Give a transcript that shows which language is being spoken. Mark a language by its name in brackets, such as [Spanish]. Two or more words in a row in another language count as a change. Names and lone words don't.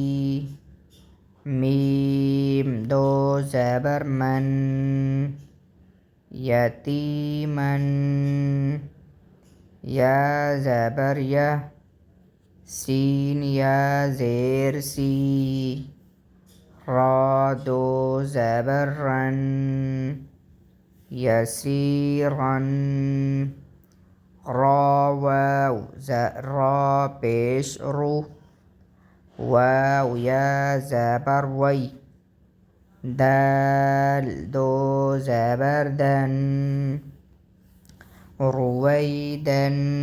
[Urdu] میم دو زبر مَن، یتیمن، یا زبر یَ، سین یا زیر سِی, را دو زبر رن یسیرا را واو را پیش رو واو یا زبر وی دال دو زبر دن رویدن